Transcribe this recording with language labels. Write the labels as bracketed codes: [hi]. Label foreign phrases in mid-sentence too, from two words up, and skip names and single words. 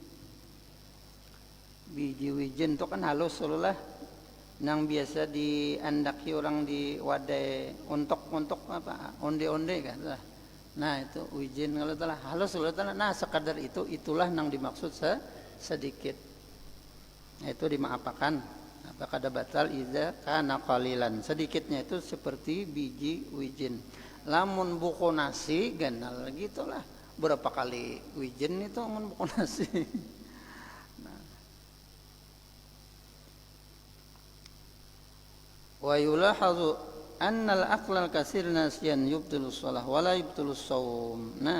[bjn] Biji wijen itu kan halus lah, nang biasa diandaki orang di wadai untuk apa onde-onde kan lah. Itu wijen kalau telah halus kalau telah, sekadar itulah nang dimaksud sedikit. Itu dimaapakan. Apakah ada batal [ar] إذا كان قليلا, [bjn] sedikitnya itu seperti biji wijen. Lamun buku nasi ganal gitulah, berapa kali wijen itu mun buku nasi. [ar] ويلاحظ أن الأكل الكثير نسيانا يبطل الصلاة ولا يبطل الصوم.